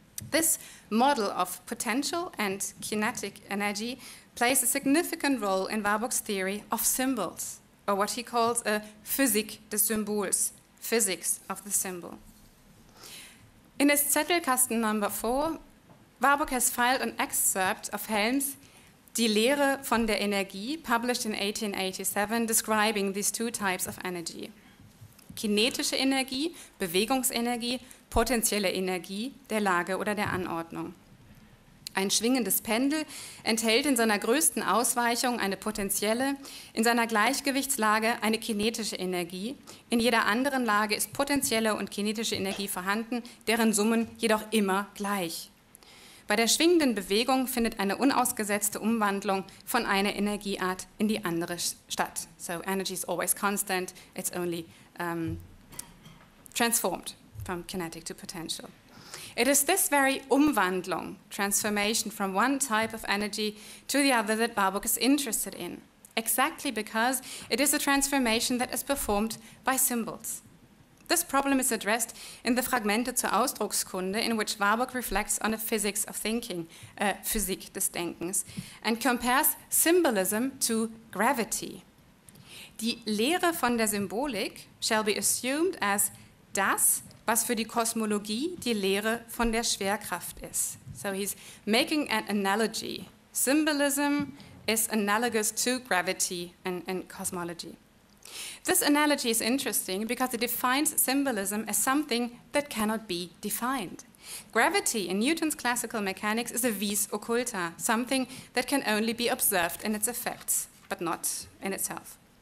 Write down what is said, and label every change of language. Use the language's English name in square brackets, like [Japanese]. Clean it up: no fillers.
[English] This model of potential and kinetic energy plays a significant role in Warburg's theory of symbols, or what he calls a Physik des Symbols, physics of the symbol. In his Zettelkasten number 4, Warburg has filed an excerpt of Helm's Die Lehre von der Energie, published in 1887, describing these two types of energy. [German] Kinetische Energie, Bewegungsenergie, potenzielle Energie der Lage oder der Anordnung. Ein schwingendes Pendel enthält in seiner größten Ausweichung eine potenzielle, in seiner Gleichgewichtslage eine kinetische Energie. In jeder anderen Lage ist potenzielle und kinetische Energie vorhanden, deren Summen jedoch immer gleich. Bei der schwingenden Bewegung findet eine unausgesetzte Umwandlung von einer Energieart in die andere statt. [English] So energy is always constant, it's only transformed from kinetic to potential. It is this very Umwandlung, transformation from one type of energy to the other, that Warburg is interested in, exactly because it is a transformation that is performed by symbols. This problem is addressed in the Fragmente zur Ausdruckskunde, in which Warburg reflects on a physics of thinking, Physik des Denkens, and compares symbolism to gravity. [German] Die Lehre von der Symbolik [English] shall be assumed as [German] das, was für die Kosmologie die Lehre von der Schwerkraft ist. [English] So he's making an analogy. Symbolism is analogous to gravity and cosmology. This analogy is interesting because it defines symbolism as something that cannot be defined. Gravity in Newton's classical mechanics is a vis occulta, something that can only be observed in its effects, but not in itself.